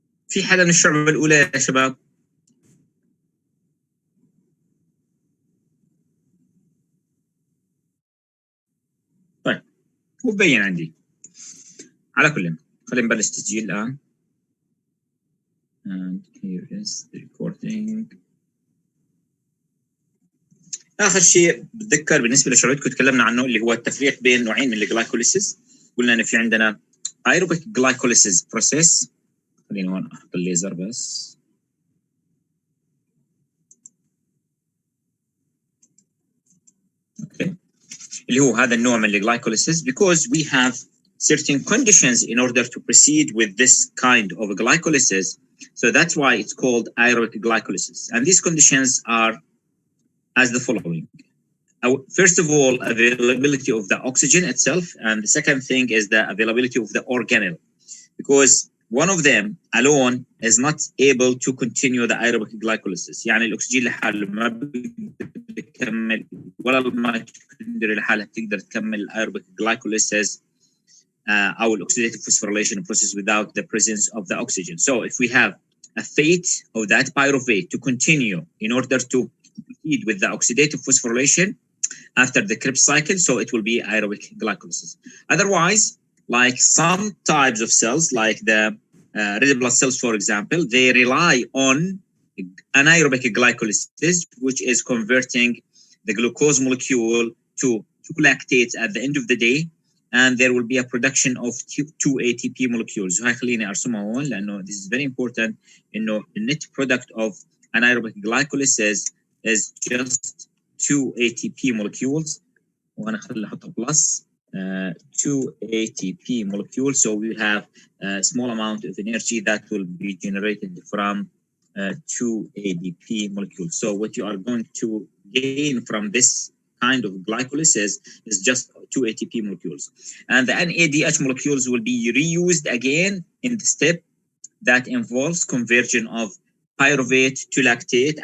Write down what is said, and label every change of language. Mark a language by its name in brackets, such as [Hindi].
[Arabic] في حدا من الشعبة الأولى يا شباب؟ طيب هو مبين عندي. على كل خلينا نبلش تسجيل الآن. [English] And here is the recording. [Arabic] اخر شيء بتذكر بالنسبه لشغلتكم تكلمنا عنه اللي هو التفريق بين نوعين من الجلايكوليسيس. قلنا انه في عندنا ايروبيك جلايكوليسيس بروسيس. خليني هون احط الليزر بس. اوكي، اللي هو هذا النوع من الجلايكوليسيس [English] because we have certain conditions in order to proceed with this kind of glycolysis. So that's why it's called aerobic glycolysis. And these conditions are as the following. First of all, availability of the oxygen itself. And the second thing is the availability of the organelle. Because one of them alone is not able to continue the aerobic glycolysis. [Arabic] يعني الأكسجين لحاله ما بيقدر يكمل ولا الميتوكوندريا لحالها تقدر تكمل [English] aerobic glycolysis [Arabic] أو [English] oxidative phosphorylation process without the presence of the oxygen. So if we have a fate of that pyruvate to continue in order to proceed with the oxidative phosphorylation after the Krebs cycle, so it will be aerobic glycolysis. Otherwise, like some types of cells, like the red blood cells, for example, they rely on anaerobic glycolysis, which is converting the glucose molecule to lactates at the end of the day, and there will be a production of two ATP molecules. [Arabic] وهي خليني أرسمها هون لأنه [English] this is very important. [Arabic] إنه [English] the net product of anaerobic glycolysis is just 2 ATP molecules. [Arabic] وأنا خليني أحط [English] plus 2 ATP molecules. So we have a small amount of energy that will be generated from 2 ADP molecules. So what you are going to gain from this kind of glycolysis is just 2 ATP molecules. And the NADH molecules will be reused again in the step that involves conversion of pyruvate to lactate.